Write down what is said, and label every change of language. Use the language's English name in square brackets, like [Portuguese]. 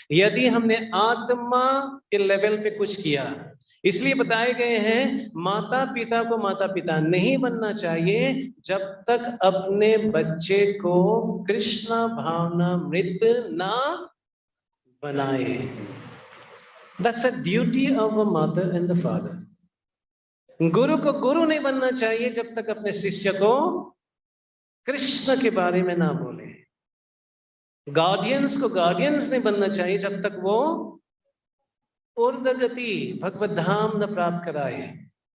[Hindi] यदि हमने आत्मा के लेवल पे कुछ किया, इसलिए बताए गए हैं माता पिता को माता पिता नहीं बनना चाहिए जब तक अपने बच्चे को कृष्ण भावना मृत ना बनाए। [English] That's a duty of a mother and the father. [Hindi] गुरु को गुरु नहीं बनना चाहिए जब तक अपने शिष्य को कृष्ण के बारे में ना बोले। गार्डियंस को गार्डियंस नहीं बनना चाहिए जब तक वो ऊर्ध्वगति भगवत धाम न प्राप्त कराए।